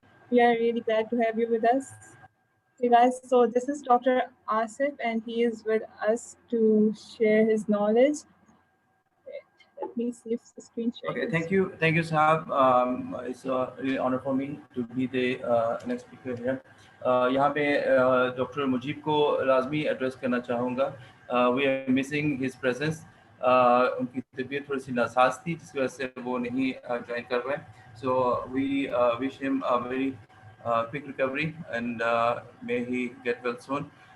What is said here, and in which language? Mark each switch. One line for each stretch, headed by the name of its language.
English: We are really glad to have you with us. Okay, guys, so this is Dr. Asif, and he is with us to share his knowledge. Let me see if the screen shares. Okay, thank you, Sahab. It's a really honor for me to be the next speaker here.
Hindi: यहाँ पे doctor Mujib को लाजमी address करना चाहूँगा.
English: We are missing his presence.
Hindi: उनकी तबीयत थोड़ी सी NASA's थी जिसकी वजह से वो नहीं ज्वाइन कर रहे.
English: So we wish him a very quick recovery and may he get well soon.